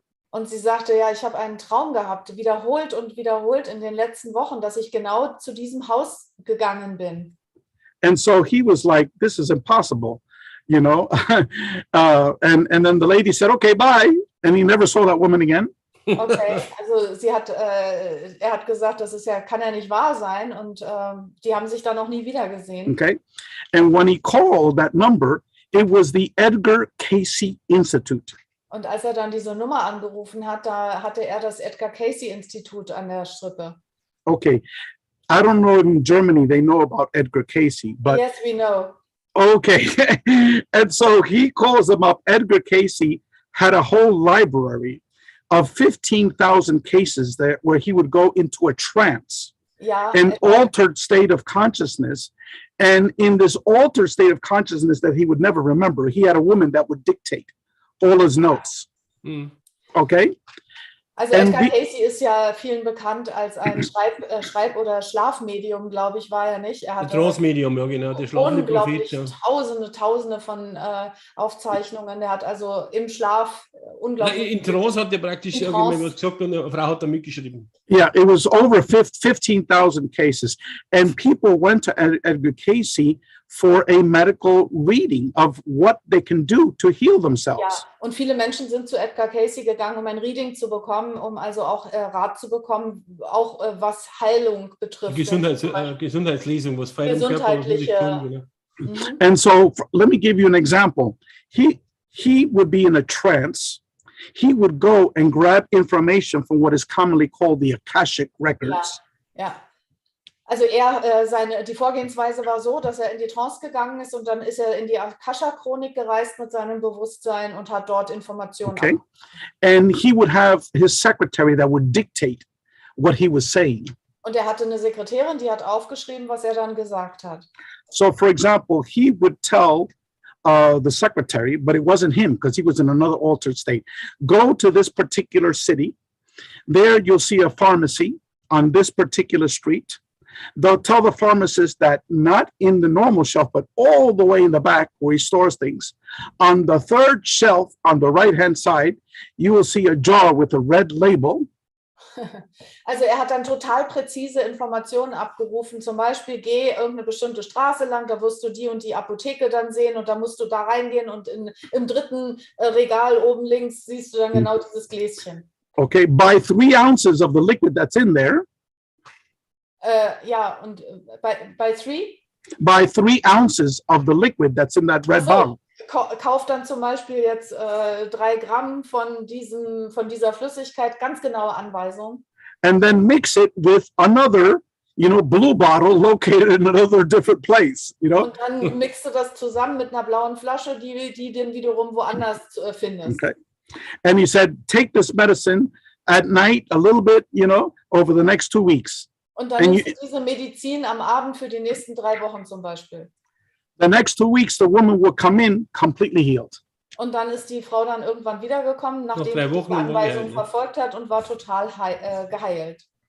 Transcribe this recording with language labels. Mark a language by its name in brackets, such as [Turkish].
[German] Und sie sagte, ja, ich habe einen Traum gehabt, wiederholt und wiederholt in den letzten Wochen, dass ich genau zu diesem Haus gegangen bin. [English] And so he was like, this is impossible, you know. And then the lady said, okay, bye. And he never saw that woman again. [German] Okay, also er hat gesagt, kann ja nicht wahr sein, und die haben sich dann noch nie wieder gesehen. [English] Okay, and when he called that number, it was the Edgar Cayce Institute. [German] Und als er dann diese Nummer angerufen hat, da hatte er das Edgar Cayce Institut an der Strippe. [English] Okay, I don't know if in Germany they know about Edgar Cayce, but yes, we know. Okay, and so he calls them up. Edgar Cayce had a whole library of 15,000 cases there where he would go into a trance, an altered state of consciousness. And in this altered state of consciousness that he would never remember, he had a woman that would dictate all his notes. Okay? [German] Also Edgar Cayce ist ja vielen bekannt als ein Schreib- oder Schlafmedium, glaube ich, war er nicht. Er hat Transmedium, ja genau, der schlafende Prophet. Ja. Tausende von Aufzeichnungen. Er hat also im Schlaf unglaublich... In Trance hat er praktisch irgendwas gesagt und eine Frau hat da mitgeschrieben. [English] Yeah, it was over 15,000 cases. And people went to Edgar Cayce for a medical reading of what they can do to heal themselves. [German] Ja, und viele Menschen sind zu Edgar Cayce gegangen, um ein Reading zu bekommen, um also auch Rat zu bekommen, auch was Heilung betrifft. Gesundheitslesung, was feiern gesundheitliche. [English] And so let me give you an example. He would be in a trance. He would go and grab information from what is commonly called the Akashic records. [German] Ja. Also die Vorgehensweise war so, dass er in die Trance gegangen ist und dann ist er in die Akasha-Chronik gereist mit seinem Bewusstsein und hat dort Informationen. [English] Okay. And he would have his secretary that would dictate what he was saying. [German] Und er hatte eine Sekretärin, die hat aufgeschrieben, was er dann gesagt hat. [English] So, for example, he would tell the secretary, but it wasn't him because he was in another altered state. Go to this particular city. There you'll see a pharmacy on this particular street. They'll tell the pharmacist that not in the normal shelf, but all the way in the back where he stores things. On the third shelf on the right-hand side, you will see a jar with a red label. [German] Also er hat dann total präzise Informationen abgerufen, zum Beispiel geh irgendeine bestimmte Straße lang, da wirst du die und die Apotheke dann sehen und da musst du da reingehen und im dritten Regal oben links siehst du dann genau dieses Gläschen. [English] Okay, buy 3 ounces of the liquid that's in there. [German] Ja, und bei 3? [English] Buy 3 ounces of the liquid that's in that red bottle. [German] Kauf dann zum Beispiel jetzt 3 Gramm von dieser Flüssigkeit, ganz genaue Anweisung. [English] And then mix it with another, blue bottle located in another different place, [German] Und dann mixt du das zusammen mit einer blauen Flasche, die dann wiederum woanders findest. [English] Okay. And he said, take this medicine at night a little bit, over the next 2 weeks. [German] Und dann nimmst du diese Medizin am Abend für die nächsten 3 Wochen zum Beispiel. [English] The next 2 weeks, the woman will come in completely healed. [German] Und dann ist die Frau dann irgendwann wiedergekommen, nachdem sie die Anweisung verfolgt hat und war total geheilt.